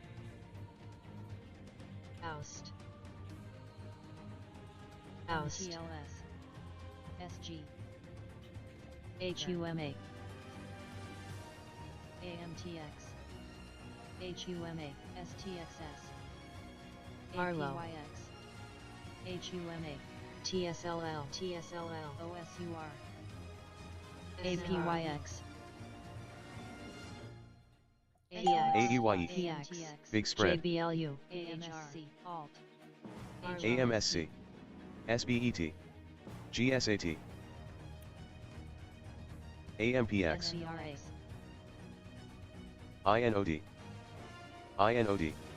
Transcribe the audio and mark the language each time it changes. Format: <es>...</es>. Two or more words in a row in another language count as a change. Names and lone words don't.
<en>oust, oust, TLS, SG, HUMA, AMTX, HUMA, STXS, Arlo, HUMA, TSLL, TSLL, OSUR, APYX, AEYE, PX, Big Spread, JBLU, AMSC, Alt, AMSC, SBET, GSAT, AMPX, NVRA, INOD, INOD,</en>